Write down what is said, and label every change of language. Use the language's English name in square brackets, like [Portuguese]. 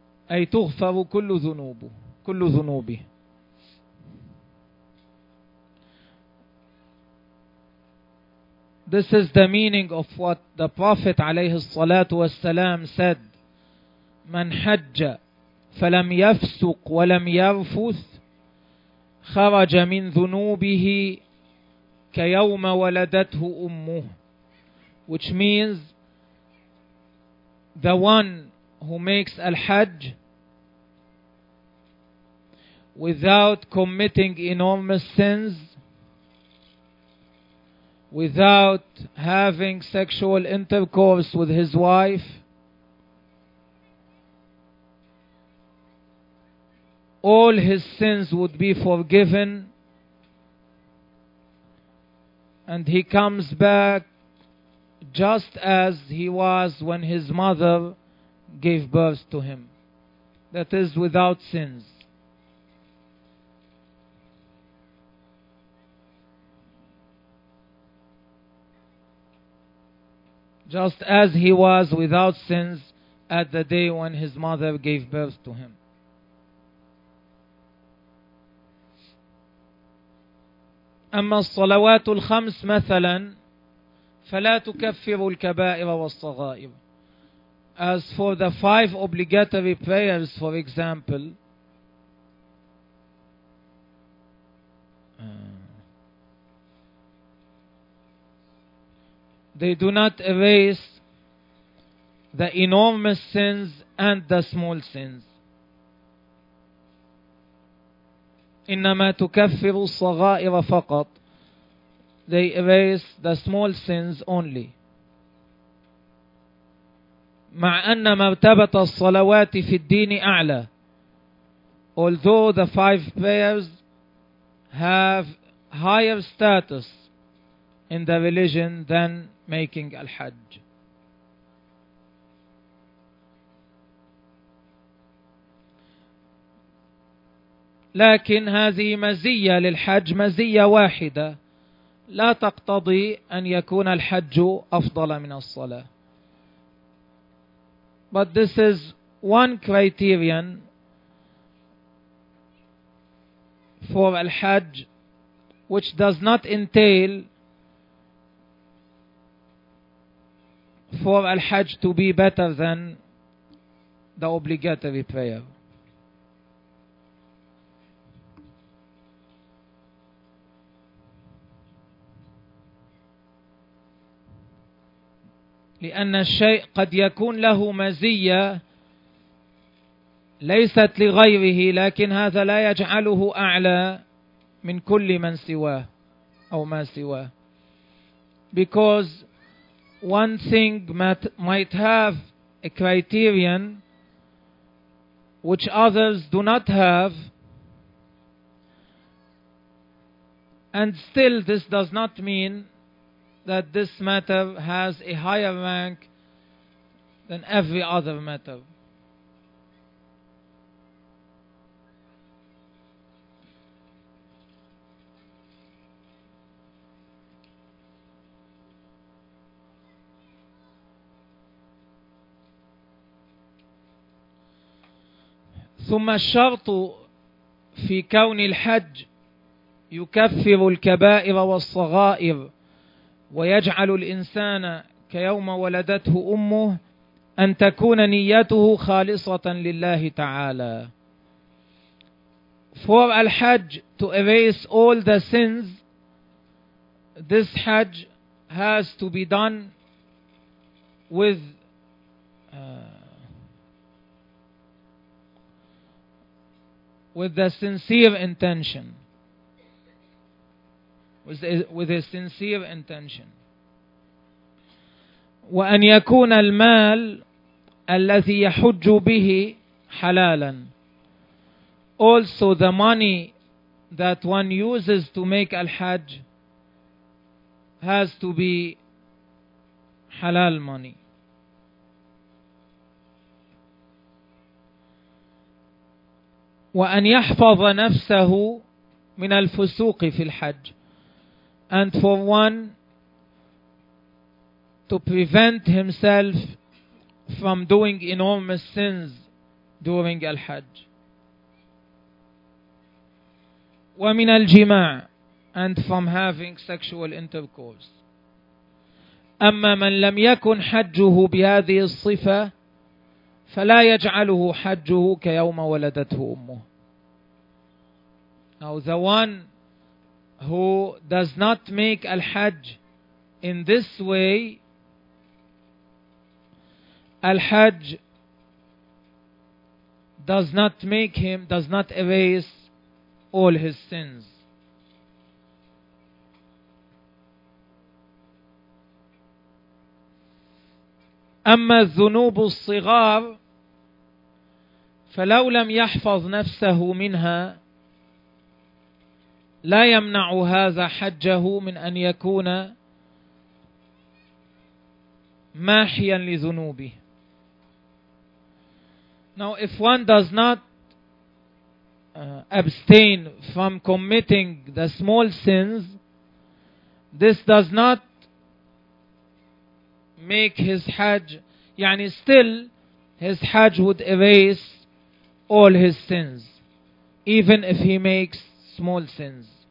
[Arabic] أي تغفر كل ذنوبه [English] This is the meaning of what the Prophet [Arabic] عليه الصلاة والسلام said: من حج فلم يفسق ولم يرفث خرج من ذنوبه كيوم ولدته أمه. [English] Which means the one who makes al-hajj without committing enormous sins, without having sexual intercourse with his wife, all his sins would be forgiven, and he comes back just as he was when his mother gave birth to him. That is, without sins. Just as he was without sins at the day when his mother gave birth to him. [Arabic] أما الصلوات الخمس مثلا فلا تكفر الكبائر والصغائر. [English] As for the five obligatory prayers, for example, they do not erase the enormous sins and the small sins. [Arabic] إنما تكفر الصغائر فقط. [English] They erase the small sins only. [Arabic] مع أن مرتبة الصلوات في الدين أعلى. [English] Although the five prayers have higher status in the religion than making al-hajj. [Arabic] لكن هذه مزية للحج، مزية واحدة لا تقتضي أن يكون الحج أفضل من الصلاة. [English] But this is one criterion for al-hajj which does not entail for al-hajj to be better than the obligatory prayer. [Arabic] لأن الشيء قد يكون له مزية ليست لغيره، لكن هذا لا يجعله أعلى من كل من سواه أو ما سواه. [English] Because one thing might have a criterion which others do not have, and still this does not mean that this matter has a higher rank than every other matter. [Arabic] ثم الشرط في كون الحج يكفر الكبائر والصغائر ويجعل الإنسان كيوم ولدته أمه أن تكون نيته خالصة لله تعالى. [English] For al-hajj to erase all the sins, this hajj has to be done with with the sincere intention. with a sincere intention. [Arabic] وأن يكون المال الذي يحج به حلالا. [English] Also the money that one uses to make al-hajj has to be halal money. [Arabic] وأن يحفظ نفسه من الفسوق في الحج. [English] And for one to prevent himself from doing enormous sins during al-hajj. [Arabic] ومن الجماع. [English] And from having sexual intercourse. [Arabic] أما من لم يكن حجه بهذه الصفة فلا يجعله حجه كيوم ولدته أمه. [English] Now the one who does not make al-hajj in this way, al-hajj does not make him, does not erase all his sins. [Arabic] أما الذنوب الصغار فلو لم يحفظ نفسه منها لا يمنع هذا حجه من أن يكون ماحيا لذنوبه. [English] Now if one does not abstain from committing the small sins, this does not make his hajj, يعني still his hajj would erase all his sins, even if he makes small sins.